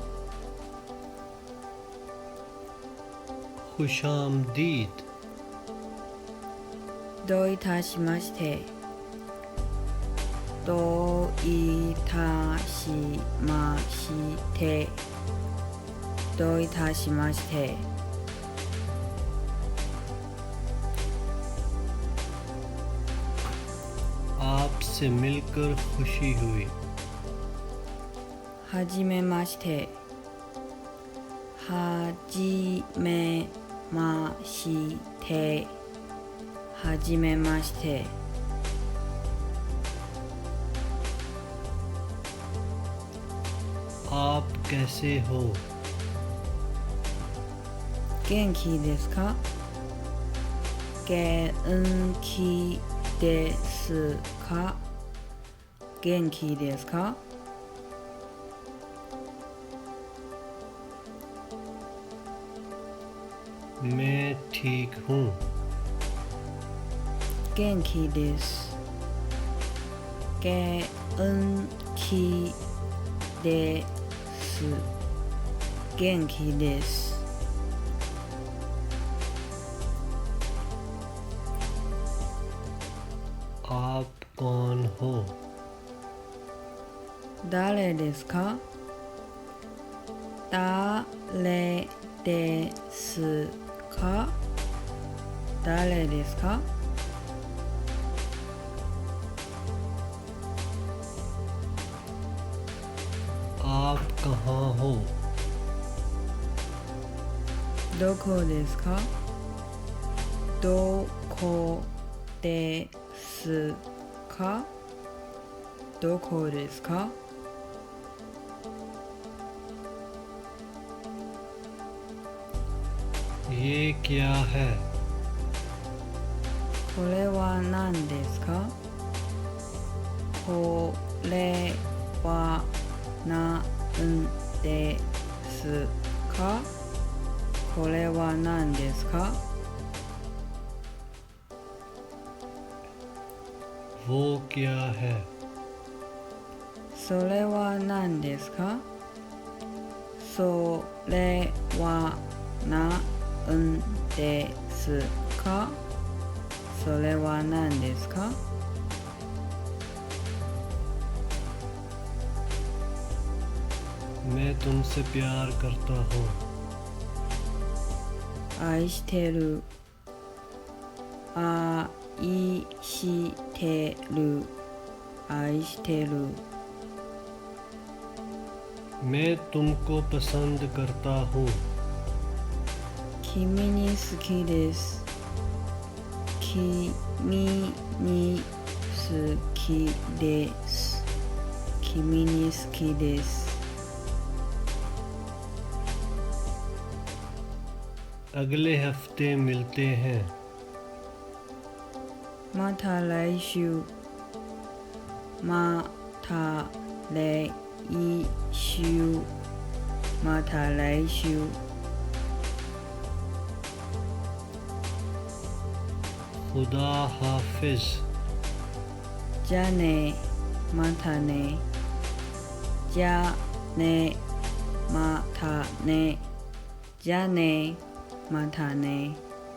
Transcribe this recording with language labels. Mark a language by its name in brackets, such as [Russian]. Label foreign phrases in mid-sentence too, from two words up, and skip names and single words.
[Urdu] खुशामदीद। [Japanese] どういたしまして。どういたしまして。どういたしまして。 [Urdu] आपसे मिलकर खुशी हुई। [Japanese] はじめまして。はじめまして。はじめまして。 [Urdu] आप कैसे हो? [Japanese] 元気ですか？元気ですか？元気ですか？ [Urdu] मैं ठीक हूँ। [Japanese] 元気です。元気です。元気です。 [Urdu] आप कौन हो? [Japanese] 誰ですか？誰ですか？誰ですか？ [Urdu] आप कहाँ हो? [Japanese] どこですか？どこですか？どこですか？ [Urdu] ये क्या है? [Japanese] これは何ですか？これは何ですか？これは何ですか？ [Urdu] वो क्या है? [Japanese] それは何ですか？それは何ですか？それは何ですか？ [Urdu] मैं तुमसे प्यार करता हूँ। [Japanese] 愛してる。愛してる。愛してる。 [Urdu] मैं तुमको पसंद करता हूँ। [Japanese] 君に好きです。君に好きです。君に好きです。 [Urdu] अगले हफ्ते मिलते हैं। [Japanese] また来週。また来週。また来週。 [Urdu] खुदा हाफिज। [Japanese] じゃあね、またね。じゃあね、またね。じゃあね、またね。